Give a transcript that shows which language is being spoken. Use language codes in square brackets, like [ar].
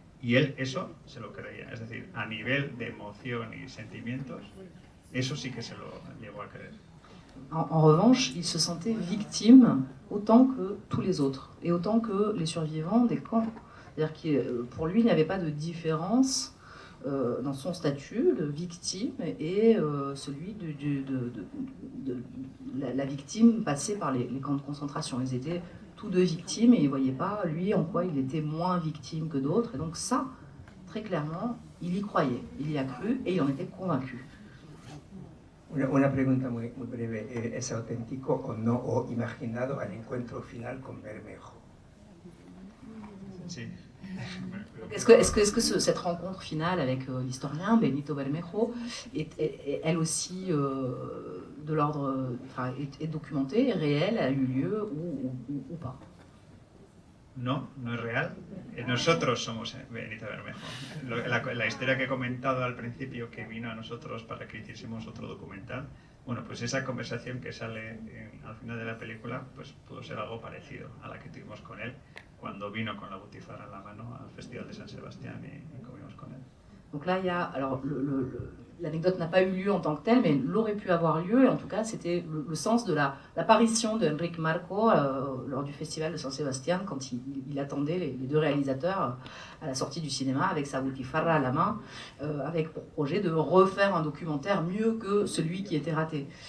[es] Y él eso se lo creía. Es decir, a nivel de emoción y sentimientos, eso sí que se lo llegó a creer. [fr] En revanche, il se sentait victime autant que tous les autres et autant que les survivants des camps. C'est-à-dire que pour lui, il n'y avait pas de différence dans son statut de victime et celui de la victime passée par les camps de concentration. Ils étaient tous deux victimes et il ne voyait pas, lui, en quoi il était moins victime que d'autres. Et donc ça, très clairement, il y croyait, il y a cru et il en était convaincu. [es] Una pregunta muy breve. ¿Es auténtico o no, o imaginado al encuentro final con Bermejo? Sí. [fr] Est-ce que cette rencontre finale avec l'historien Benito Bermejo est elle aussi de l'ordre, enfin, est documentée, réelle, a eu lieu ou pas? [es] No, no es real. Nosotros somos Benito Bermejo. La historia que he comentado al principio, que vino a nosotros para que hiciésemos otro documental, bueno, pues esa conversación que sale al final de la película, pues pudo ser algo parecido a la que tuvimos con él cuando vino con la butifarra en la mano al Festival de San Sebastián y comimos con él. [fr] Donc là, il y a, alors l'anecdote n'a pas eu lieu en tant que telle, mais elle aurait pu avoir lieu, et en tout cas, c'était le sens de l'apparition de Enric Marco lors du Festival de San Sebastián, quand il attendait les deux réalisateurs à la sortie du cinéma avec sa butifarra à la main, avec pour projet de refaire un documentaire mieux que celui qui était raté.